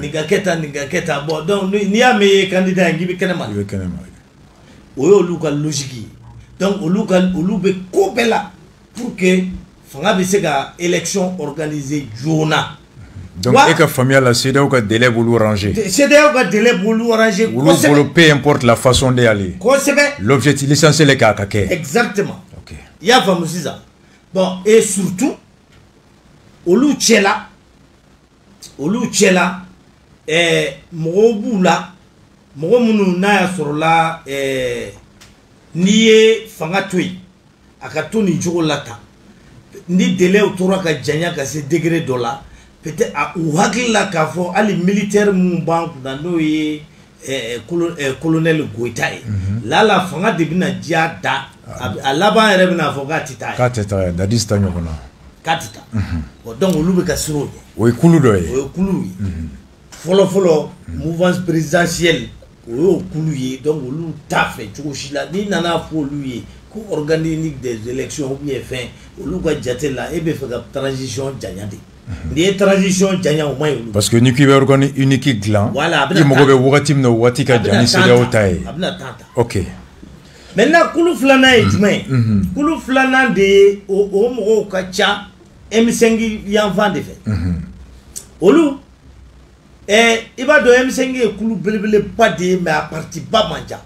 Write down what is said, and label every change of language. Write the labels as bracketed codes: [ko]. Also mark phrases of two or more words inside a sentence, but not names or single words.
[bm] nin ka kɛ tan [fr] bon donc [bm] n'i y'a mɛn i ye candidat ye k'i bɛ kɛnɛma o ye olu ka logique ye donc olu bɛ ko bɛɛ la [fr] pour que [bm] fanga bɛ se ka [fr] élection organiser [bm] joona. Donc e ka faamuya la CEDEAO ka délai b'olu arranger CEDEAO ka délai b'olu arranger [fr] kosɛbɛ peu importe la façon d'y aller [bm] kosɛbɛ [fr] l'objectif l'essentiel est [bm] k'a ka kɛ [fr] exactement ok [bm] i y'a faamu sisan [fr] bon et surtout [bm] olu cɛla mɔgɔw b'u la mɔgɔ minnu n'a y'a sɔrɔ la n'i ye fanga to yen a ka to nin cogo la tan ni délai tora ka janya ka se degré dɔ la peut-être u hakili la k'a fɔ hali militaire minnu b'an kunna n'o ye colonel Goïta ye lala fanga de bɛna diya da a laban yɛrɛ bɛna fɔ k'a tɛ taa ye Dadis ta ɲɔgɔn na k'a tɛ taa [fr] bon donc [bm] olu bɛ ka siran o ɲɛ o ye kulu dɔ ye fɔlɔ-fɔlɔ [fr] mouvance présidentielle [bm] o kulu ye donc olu t'a fait cogo si la ni nana fo olu ye ko [fr] organique des élections ou bien fin [bm] olu ka jate la e be fɛ ka transition janya de ni ye transition janya o man olu [fr] parce que [bm] ni ki bɛ [fr] organique unique [bm] dilan i mago bɛ wagati min na wagati ka jan ni CEDEAO ta ye a bɛna temps ta ok maintenant kulu filanan ye jumɛn kulu filanan de ye o mɔgɔw ka ca M5 yanfan de fɛ olu i b'a dɔn M5 ye kulu belebeleba de ye mais a parti ba man ca